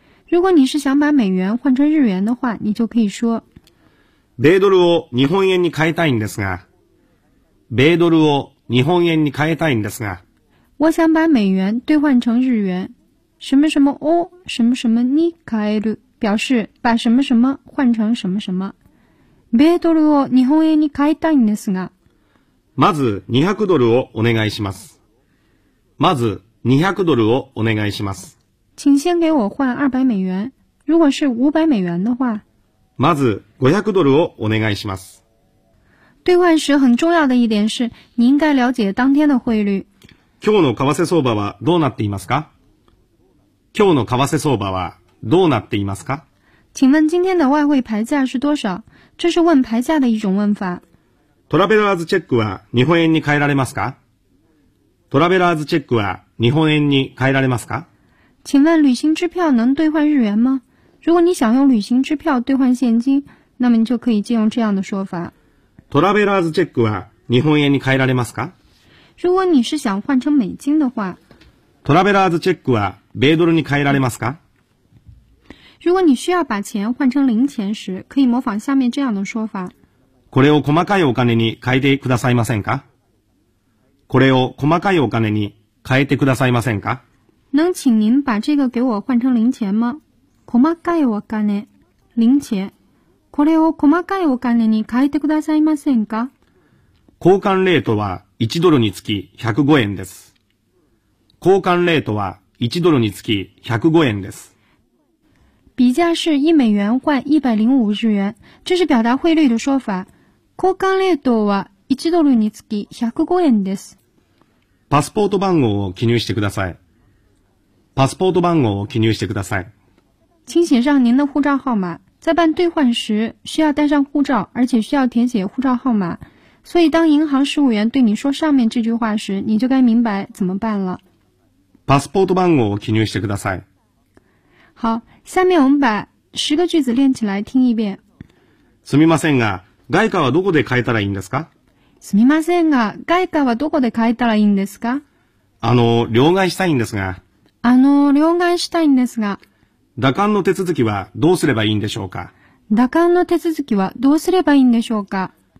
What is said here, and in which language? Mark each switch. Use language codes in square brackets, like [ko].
[zh] 如果你是想把美元换成日元的话，你就可以说。 [ja] 米ドルを日本円に変えたいんですが。米ドルを日本円に変えたいんですが。 [zh] 我想把美元兑换成日元。什么什么を什么什么に変える，表示把什么什么换成什么什么。 [ja] 米ドルを日本円に変えたいんですが。まず200ドルをお願いします。まず200ドルをお願いします。 [zh] 请先给我换200美元。如果是500美元的话。 [ja] まず500ドルをお願いします。 [zh] 兑换时很重要的一点是、你应该了解当天的汇率。 [ja] 今日の為替相場はどうなっていますか？今日の為替相場はどうなっていますか？ [zh] 请问今天的外汇牌价是多少？这是问牌价的一种问法。 [ja] トラベラーズチェックは日本円に変えられますか？トラベラーズチェックは日本円に変えられますか？ [zh] 请问旅行支票能兑换日元吗？如果你想用旅行支票兑换现金，那么你就可以借用这样的说法。 [ja] トラベラーズチェックは日本円に変えられますか？ [zh] 如果你是想换成美金的话， [ja] トラベラーズチェックは米ドルに変えられますか？ [zh] 如果你需要把钱换成零钱时，可以模仿下面这样的说法。 [ja] これを細かいお金に変えてくださいませんか？これを細かいお金に変えてくださいませんか？ [zh] 能请您把这个给我换成零钱吗？ [ja] 細かいお金、零钱。これを細かいお金に変えてくださいませんか？交換レートは1ドルにつき105円です。交換レートは1ドルにつき105円です。 [zh] 比价是1美元换105日元。这是表达汇率的说法。 [ja] 交換レートは1ドルにつき105円です。パスポート番号を記入してください。パスポート番号を記入してください。 [zh] 请写上您的护照号码。在办兑换时需要带上护照，而且需要填写护照号码。所以当银行事务员对你说上面这句话时，你就该明白怎么办了。 [ja] パスポート番号を記入してください。 [zh] 好，下面我们把十个句子练起来听一遍。 [ja] すみませんが、外貨はどこで買えたらいいんですか？すみませんが、外貨はどこで買えたらいいんですか？両替したいんですが。両替したいんですが。打鑑の手続きはどうすればいいんでしょうか？打鑑の手続きはどうすればいいんでしょうか？